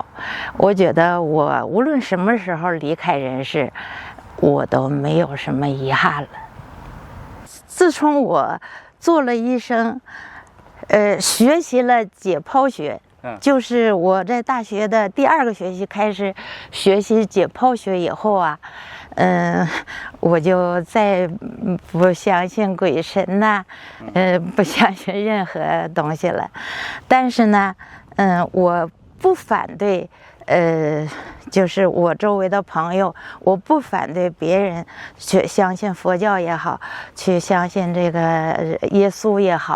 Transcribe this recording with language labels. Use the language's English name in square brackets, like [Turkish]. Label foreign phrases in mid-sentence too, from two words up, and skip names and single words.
[Chinese] 我覺得我無論什麼時候離開人世，我都沒有什麼遺憾了。自從我做了醫生，學習了解剖學，就是我在大學的第2個學期開始學習解剖學以後啊，我就再不相信鬼神吶，不相信任何東西了。但是呢，我不反对，就是我周圍的朋友，我不反對別人去相信佛教也好，去相信這個耶穌也好。